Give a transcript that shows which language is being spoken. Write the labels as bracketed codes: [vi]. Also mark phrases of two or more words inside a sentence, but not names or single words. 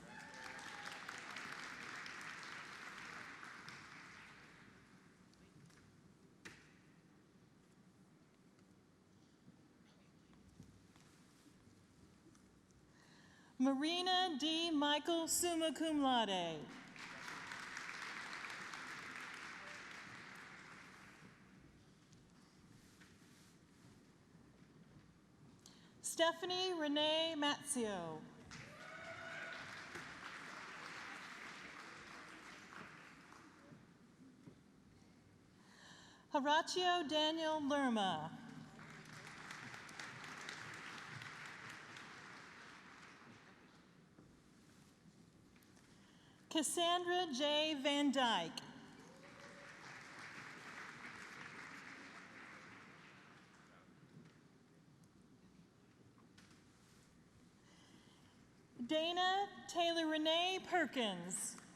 [en] Marina D. Michael, [la] summa cum laude. [en] Stephanie Renee Mazzio. Horacio Daniel Lerma. Cassandra J. Van Dyke. Dana Taylor Renee Perkins.